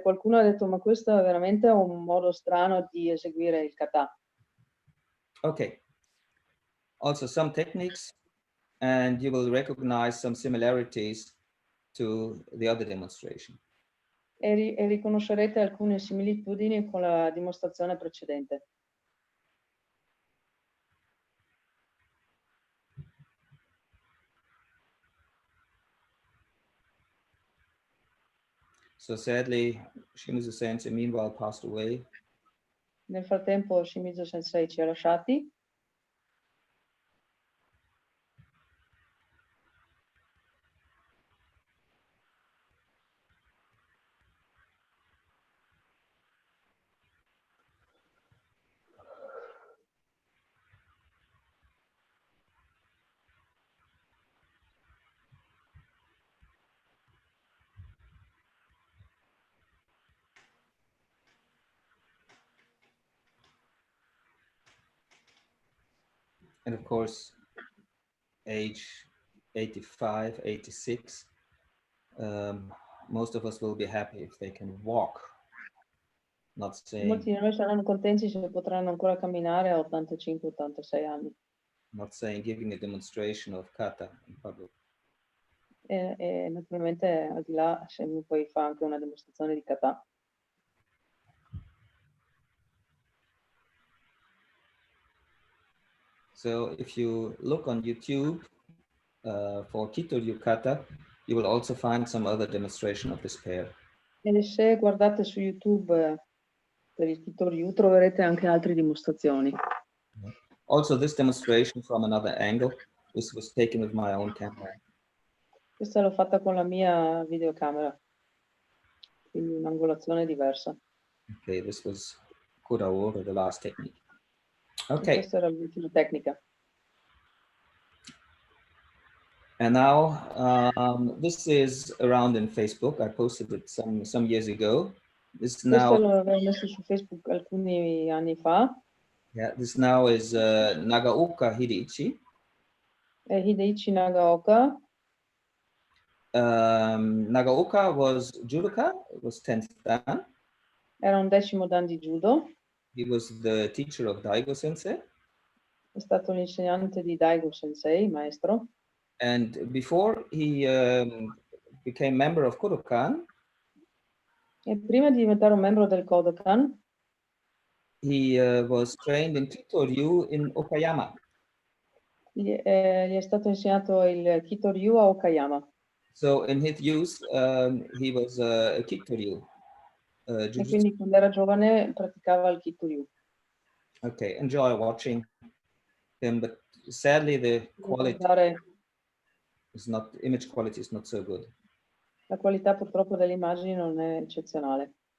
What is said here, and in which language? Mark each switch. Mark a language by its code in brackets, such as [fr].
[it] Qualcuno ha detto, ma questo è veramente un modo strano di eseguire il kata. [en] Okay. Also some techniques, and you will recognize some similarities to the other demonstration. [it] E riconoscerete alcune similitudini con la dimostrazione precedente. [en] So sadly, Shimizu Sensei meanwhile passed away. [it] Nel frattempo Shimizu Sensei ci ha lasciati. [en] And of course, age 85, 86, most of us will be happy if they can walk. Not saying, [it] molti di noi saranno contenti se potranno ancora camminare a 85-86 anni. [en] Not saying giving a demonstration of kata in public. [it] E naturalmente al di là se uno poi fa anche una dimostrazione di kata. [en] So if you look on YouTube for Kitoryu kata, you will also find some other demonstration of this pair. [it] E se guardate su YouTube per il Kitoryu troverete anche altre dimostrazioni. [en] Also, this demonstration from another angle. This was taken with my own camera. [it] Questa l'ho fatta con la mia videocamera, quindi un'angolazione diversa. [en] Okay, this was Kurawo, the last technique. Okay. [it] Questa era l'ultima tecnica. [en] And now this is around in Facebook. I posted it some years ago. This now. [it] Questo l'avevo messo su Facebook alcuni anni fa. [en] Yeah, this now is Nagaoka Hidiichi. Hideichi Nagaoka. Nagaoka was judoka, was 10th dan. [it] Era un 10° dan di judo. [en] He was the teacher of Daigo Sensei. [it] È stato l'insegnante di Daigo Sensei, maestro. [en] And before he became member of Kodokan, [it] e prima di diventare un membro del Kodokan, [en] he was trained in Kitoryu in Okayama. [it] gli è stato insegnato il Kitoryu a Okayama. [en] So in his youth, he was a Kitoryu. [it] E quindi quando era giovane praticava il Kitoryu. [en] Okay, enjoy watching him, but sadly the quality is not, image quality is not so good. [it] La qualità purtroppo delle immagini non è eccezionale.